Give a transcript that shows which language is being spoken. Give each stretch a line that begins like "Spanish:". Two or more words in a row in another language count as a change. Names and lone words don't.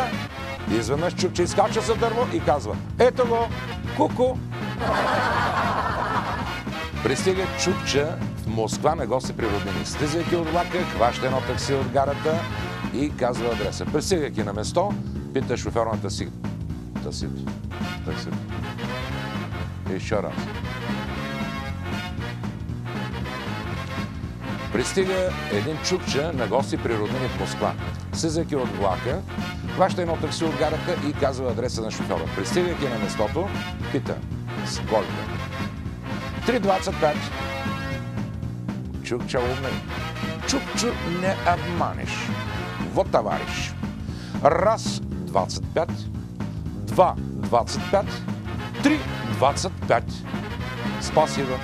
Bulgarian: Изведнъж чукче изкача за дърво и казва, ето го, ку-ку. Пристига чукче в Москва на гости при роднини. Слизайки от влака, хваща едно такси от гарата и казва адреса. Пристигайки на место, пита шофьор на таксито.
Russian: Еще раз.
Bulgarian: Пристига един чукче на гости при роднини в Москва. Слизайки от влака, хваща едно такси от гарата и казва адреса на шофьора. Пристигайки на местото, пита сколько.
Russian: 3,25. Чукче умный. Чукчу не обманешь. Вот, товарищ. Раз, 25. Два, 25. Три, 25. Спасибо.